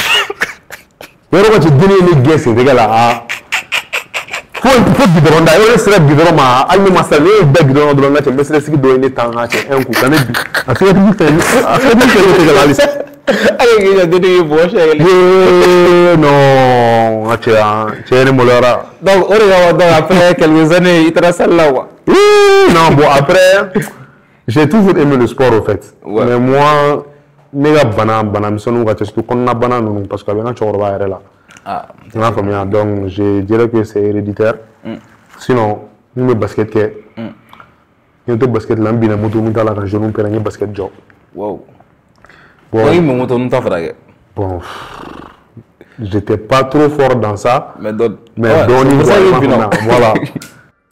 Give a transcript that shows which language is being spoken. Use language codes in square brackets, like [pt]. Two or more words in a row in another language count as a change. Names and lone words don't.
[bm] Yɔrɔ ka cɛ denni ye ne gɛn sentɛgɛ la fo gudɔrɔn da yɔrɔ ne sera gudɔrɔn ma hali ne ma sera ne ye da gudɔrɔn dɔrɔn n ka cɛ n bɛ sɛgɛsigi dɔ ye ne tan n ka cɛ [fr] un coup [bm] ka ne bi a sɛgɛsigi fɛ ne tɛgɛ la halisa. Ale k'i ka denni ye bɔgɔ siɲɛ kelen. Non n ka cɛ ye ne maloyara. Donc o de kama donc [fr] après quelques années [bm] i taara salle la quoi. [fr] Non bon après. J'ai toujours aimé le sport au fait. Ouais. Mais moi, [bm] ne ka banamisɛnninw ka ca surtout kɔnɔna bana ninnu [fr] parce que [bm] a bɛ n ka cɛkɔrɔba yɛrɛ la. I m'a faamuya [fr] donc je dirais que c'est héréditaire. [bm] Sinon n bɛ basket kɛ. N to basket la n binna moto n t'a la ka genou pɛrɛn n ye basket jɔ. Wow. Bon i bɛ moto n t'a furakɛ. [fr] Bon j'étais pas trop fort dans ça. [bm] Mais dɔɔni [fr] voilà.